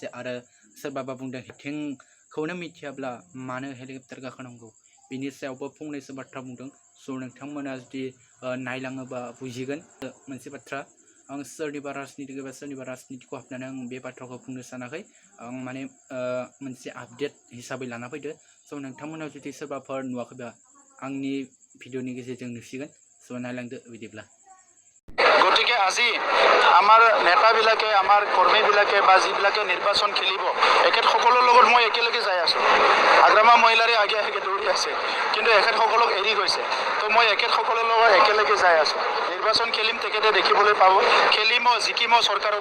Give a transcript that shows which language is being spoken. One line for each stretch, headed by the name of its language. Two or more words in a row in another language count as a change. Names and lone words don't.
Bodo: आरो सोरबाबा बुंदों आथिंखौनो मिथियाब्ला मानो हेलिकप्टार गाखोनांगौ बिनि सायावबो फंनैसो बाथ्रा बुंदों स नोंथांमोना जुदि नायलाङोबा बुजिगोन मोनसे बाथ्रा आं सोरनिबा राजनितिक एबा सोरनिबा राजनितिखौ हाबनानै आं बे बाथ्राखौ बुंनो सानाखै आं माने मोनसे आपडेट हिसाबै लाना फैदो स नोंथांमोना जुदि सोरबाफोर नुवाखैबा आंनि भिडिअनि गेजेरजों नुसिगोन स नायलांदो बिदिब्ला
Assamese: গতিকে আজি আমাৰ নেতাবিলাকে আমাৰ কৰ্মীবিলাকে বা যিবিলাকে নিৰ্বাচন খেলিব এখেতসকলৰ লগত মই একেলগে যাই আছোঁ আগ্ৰামা মহিলাৰে আগে আগে দৌৰি আছে কিন্তু এখেতসকলক এৰি গৈছে তো মই এখেতসকলৰ লগত একেলগে যাই আছোঁ নিৰ্বাচন খেলিম তেখেতে দেখিবলৈ পাব খেলিম জিকিম চৰকাৰো